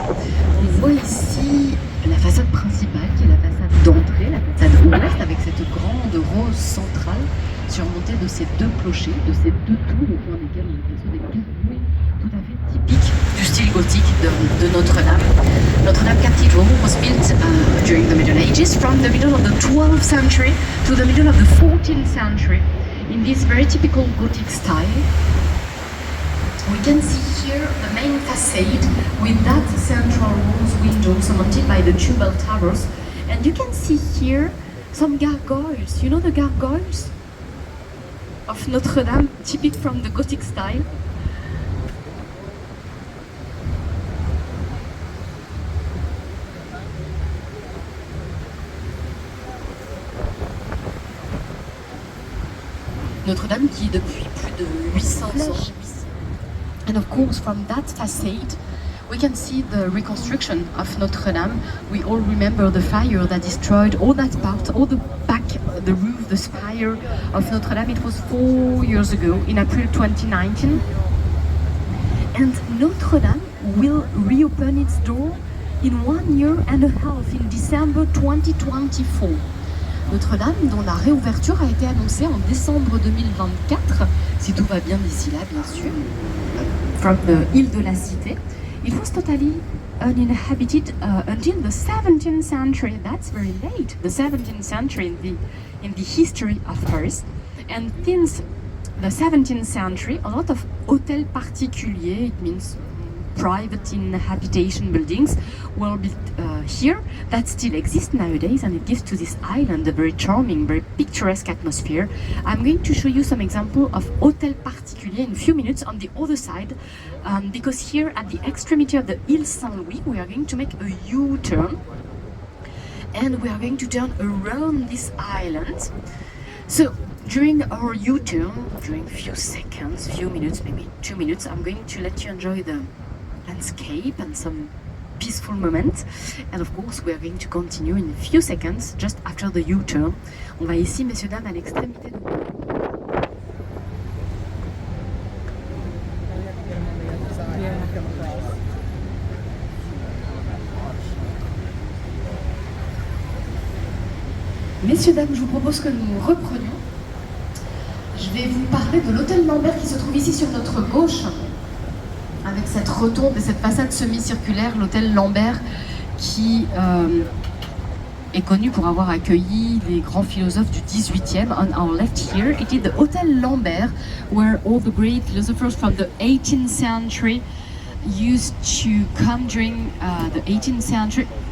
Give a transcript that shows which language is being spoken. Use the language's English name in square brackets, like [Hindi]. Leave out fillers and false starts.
[French] On voit ici la façade principale, qui est la façade d'entrée, la façade ouest, avec cette grande rose centrale surmontée de ces deux clochers, de ces deux tours au fond desquelles on aperçoit des carreaux tout à fait typiques du style gothique de Notre-Dame. [English] Notre-Dame Cathedral was built during the Middle Ages, from the middle of the 12th century to the middle of the 14th century, in this very typical Gothic style. We can see here the main facade with that central rose window surmounted by the two bell towers, and you can see here some gargoyles. You know the gargoyles of Notre-Dame, typical from the Gothic style. [French] Notre-Dame qui depuis plus de 800 ans. [English] And of course, from that facade, we can see the reconstruction of Notre-Dame. We all remember the fire that destroyed all that part, all the back, the roof, the spire of Notre-Dame. It was 4 years ago, in April 2019. And Notre-Dame will reopen its door in 1 year and a half, in December 2024. [French] Notre-Dame, dont la réouverture a été annoncée en décembre 2024, si tout va bien d'ici là, bien sûr, [English] from the Ile de la Cité. It was totally uninhabited until the 17th century. That's very late, the 17th century in the history of Paris. And since the 17th century, a lot of hôtels particuliers, it means private habitation buildings, were built here that still exist nowadays, and it gives to this island a very charming, very picturesque atmosphere. I'm going to show you some example of hôtel particulier in a few minutes on the other side, because here at the extremity of the Île Saint-Louis, we are going to make a U-turn, and we are going to turn around this island. So during our U-turn, during few seconds, few minutes, maybe 2 minutes, I'm going to let you enjoy the landscape and some peaceful moments. And of course, we are going to continue in a few seconds, just after the U-turn. [French] On va ici, messieurs, dames, à l'extrémité de... Messieurs, dames, je vous propose que nous reprenions. Je vais vous parler de l'hôtel Lambert qui se trouve ici sur notre gauche, avec cette rotonde et cette façade semi-circulaire, l'hôtel Lambert qui est connu pour avoir accueilli les grands philosophes du 18e. [English] On our left here, it is the Hotel Lambert, where all the great philosophers from the 18th century used to come during the 18th century.